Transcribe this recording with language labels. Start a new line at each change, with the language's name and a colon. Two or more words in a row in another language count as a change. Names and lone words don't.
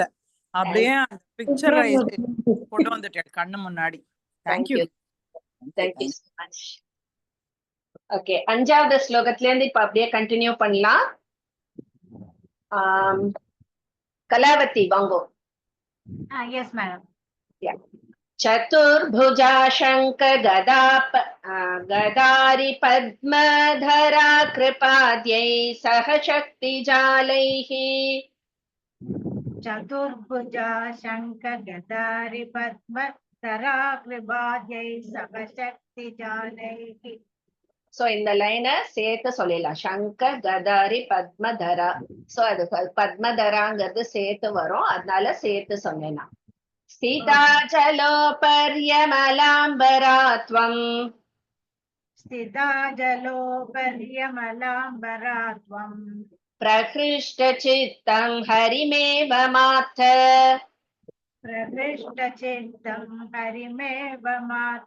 Tamil: அப்படியே அந்த பிக்சர் கொண்டு வந்துட்டேன் கண்ணு முன்னாடி. தேங்க்யூ
English: Thank you so much.
Tamil: ஓகே, 5வது ஸ்லோகத்துல இருந்து இப்ப அப்படியே கண்டினியூ பண்ணலாம். கலாவதி வாங்கோ.
English: Yes madam.
Sanskrit: चतुर्भुजा शंख गदारि पद्मधरा कृपाद्यै सह शक्तिजालैः। चतुर्भुजा शंख गदारि पद्मधरा कृपाद्यै सह शक्तिजालैः.
Tamil: சோ இந்த லைனை சேர்த்து சொல்லலாம்,
Sanskrit: शंख गदारि पद्मधरा.
Tamil: சோ அது பத்மதராங்கிறது சேர்த்து வரும், அதனால சேர்த்து சொன்னேன். स्थिताजलोपर्यमलाम्बरात्वम् स्थिताजलोपर्यमलाम्बरात्वम् प्रहृष्टचित्तं हरिमेव माथ प्रहृष्टचित्तं हरिमेव माथ।